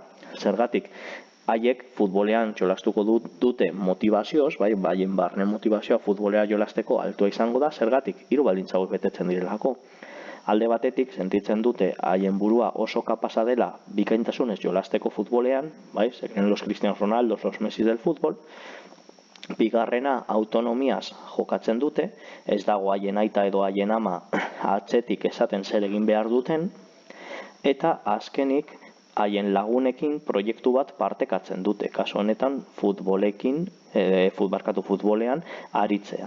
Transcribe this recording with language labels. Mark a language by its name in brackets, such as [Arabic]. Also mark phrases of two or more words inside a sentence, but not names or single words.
[Basque] Zergatik, haiek futbolean jolastuko dute motivazioz, baien barne motivazioa futbolea jolasteko altua izango da, zergatik 3 baldintza hauek betetzen direlako. alde batetik sentitzen dute haien burua oso kapasa dela bikaintasunez jolasteko futbolean, bai, [Spanish] se creen los Cristianos Ronaldos, los Messi del fútbol. [Basque] Bigarrena, autonomiaz jokatzen dute, ez dago haien aita edo haien ama atzetik esaten zer egin behar duten, eta azkenik haien lagunekin proiektu bat partekatzen dute, kasu honetan futbolean aritzea.